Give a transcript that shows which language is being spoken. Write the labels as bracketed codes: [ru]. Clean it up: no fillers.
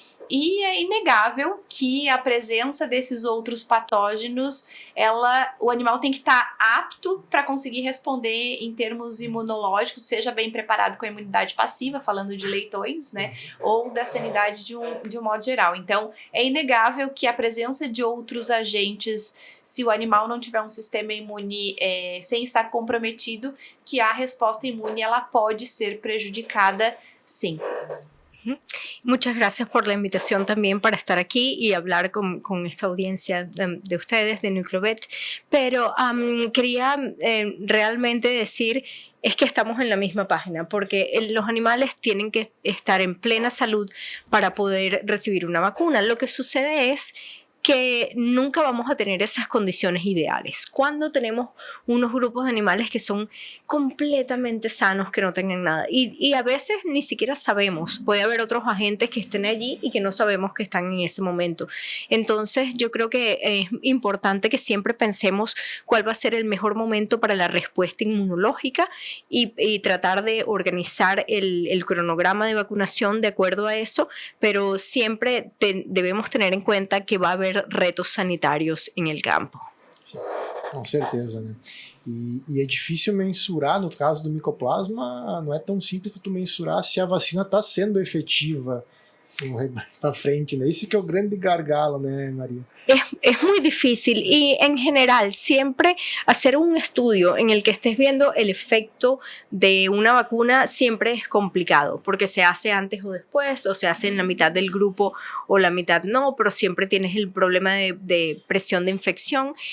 [pt] E é inegável que a presença desses outros patógenos, o animal tem que estar apto para conseguir responder em termos imunológicos, seja bem preparado com a imunidade passiva, falando de leitões, né, ou da sanidade de um modo geral. Então, é inegável que a presença de outros agentes, se o animal não tiver um sistema imune sem estar comprometido, que a resposta imune ela pode ser prejudicada, sim. [es] Muchas gracias por la invitación también para estar aquí y hablar con esta audiencia de ustedes, de Nucleovet. Pero quería realmente decir es que estamos en la misma página, porque los animales tienen que estar en plena salud para poder recibir una vacuna. Lo que sucede es que nunca vamos a tener esas condiciones ideales. Cuando tenemos unos grupos de animales que son completamente sanos, que no tengan nada. Y a veces ni siquiera sabemos. Puede haber otros agentes que estén allí y que no sabemos que están en ese momento. Entonces, yo creo que es importante que siempre pensemos cuál va a ser el mejor momento para la respuesta inmunológica y tratar de organizar el cronograma de vacunación de acuerdo a eso, pero siempre debemos tener en cuenta que va a [pt] haver retos sanitários em [es] el campo. [pt] Sim, com certeza, né? E é difícil mensurar, no caso do micoplasma, não é tão simples para tu mensurar se a vacina está sendo efetiva para frente, né? Esse que é o grande gargalo, né, María? [es] Es muy difícil y en general siempre hacer un estudio en el que estés viendo el efecto de una vacuna siempre es complicado porque se hace antes o después o se hace en la mitad del grupo o la mitad no, pero siempre tienes el problema de presión de infección.